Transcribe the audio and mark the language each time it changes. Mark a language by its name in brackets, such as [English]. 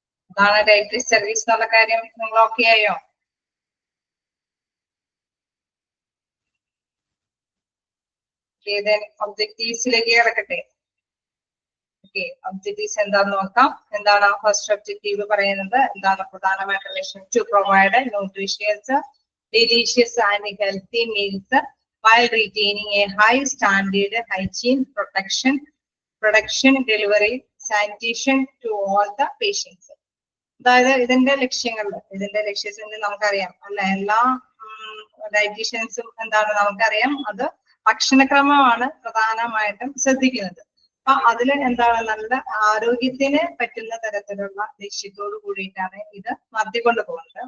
[Malayalam] അതാണ് dietary service എന്നുള്ള കാര്യം നിങ്ങൾ ഓക്കെ ആയോ? ഒബ്ജക്റ്റീവ്സിലേക്ക് കിടക്കട്ടെ. ഓക്കെ, ഒബ്ജക്റ്റീവ്സ് എന്താന്ന് നോക്കാം. എന്താണ് ഫസ്റ്റ് ഒബ്ജക്റ്റീവ് പറയുന്നത്? എന്താണ് പ്രധാനമായിട്ട് ലക്ഷ്യം? [English] To provide nutritious, delicious and healthy meals while retaining a high standard hygiene, production, delivery, sanitation to all the patients. [Malayalam] അതായത് ഇതിന്റെ ലക്ഷ്യങ്ങൾ നമുക്കറിയാം, അല്ല, എല്ലാ ഡയറ്റീഷ്യൻസും എന്താണ് നമുക്കറിയാം, അത് ഭക്ഷണക്രമമാണ് പ്രധാനമായിട്ടും ശ്രദ്ധിക്കുന്നത്. അപ്പൊ അതിൽ എന്താണ്, നല്ല ആരോഗ്യത്തിന് പറ്റുന്ന തരത്തിലുള്ള ലക്ഷ്യത്തോട് കൂടിയിട്ടാണ് ഇത് നടത്തിക്കൊണ്ട് പോകുന്നത്.